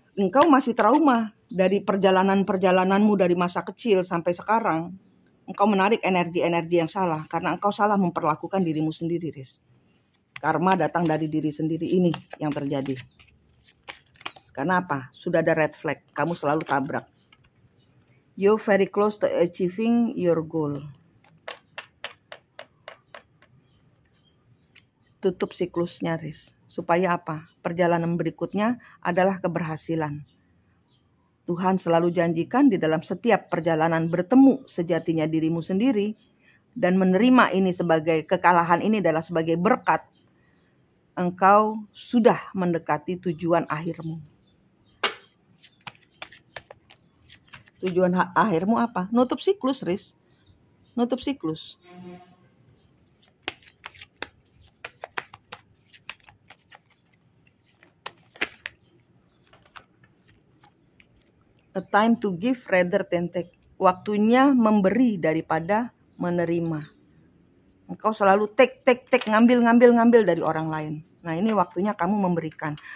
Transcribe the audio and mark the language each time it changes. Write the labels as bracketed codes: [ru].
[id] Engkau masih trauma dari perjalanan-perjalananmu dari masa kecil sampai sekarang. Engkau menarik energi-energi yang salah karena engkau salah memperlakukan dirimu sendiri, Riz. Karma datang dari diri sendiri, ini yang terjadi. Karena apa? Sudah ada red flag, kamu selalu tabrak. [en] You're very close to achieving your goal. [id] Tutup siklusnya, Riz. Supaya apa? Perjalanan berikutnya adalah keberhasilan. Tuhan selalu janjikan di dalam setiap perjalanan bertemu sejatinya dirimu sendiri dan menerima ini sebagai kekalahan, ini adalah sebagai berkat. Engkau sudah mendekati tujuan akhirmu. Tujuan akhirmu apa? Nutup siklus, Riz. Nutup siklus. [en] A time to give rather than take. [id] Waktunya memberi daripada menerima. Engkau selalu take, ngambil dari orang lain. Nah, ini waktunya kamu memberikan.